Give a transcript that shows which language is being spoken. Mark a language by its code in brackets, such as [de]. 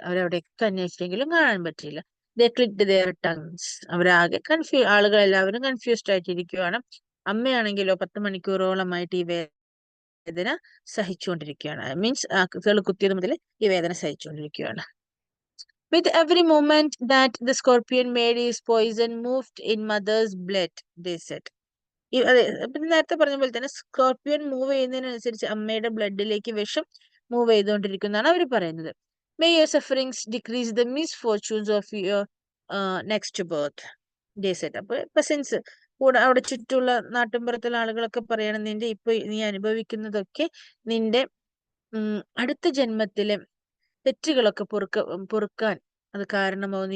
[ml] അവരവിടെയൊക്കെ അന്വേഷിച്ചെങ്കിലും കാണാൻ പറ്റിയില്ല. [en] They clicked their tongues. [ml] അവരാകെ ആളുകളെല്ലാവരും confused ആയിട്ടിരിക്കുകയാണ്. അമ്മയാണെങ്കിലോ 10 മണിക്കൂറോളമായിട്ട് ഈ വേദന സഹിച്ചുകൊണ്ടിരിക്കുകയാണ്. മീൻസ് തേള് കുത്തിയത് മുതൽ ഈ വേദന സഹിച്ചുകൊണ്ടിരിക്കുകയാണ്. [en] With every movement that the scorpion made, his poison moved in mother's blood, they said. [ml] അതെ, പിന്നെ നേരത്തെ പറഞ്ഞ പോലെ തന്നെ സ്കോർപ്പിയൻ മൂവ് ചെയ്യുന്നതിനനുസരിച്ച് അമ്മയുടെ ബ്ലഡിലേക്ക് വിഷം മൂവ് ചെയ്തുകൊണ്ടിരിക്കുന്നതാണ് അവർ പറയുന്നത്. [en] May your sufferings decrease the misfortunes of your next birth, they said. [ml] അപ്പൊ കസിൻസ് കൂടെ അവിടെ ചുറ്റുള്ള നാട്ടിൻപുറത്തുള്ള ആളുകളൊക്കെ പറയണം, നിന്റെ ഇപ്പൊ നീ അനുഭവിക്കുന്നതൊക്കെ നിന്റെ അടുത്ത ജന്മത്തിലെ തെറ്റുകളൊക്കെ പൊറുക്കാൻ അത് കാരണമാവും.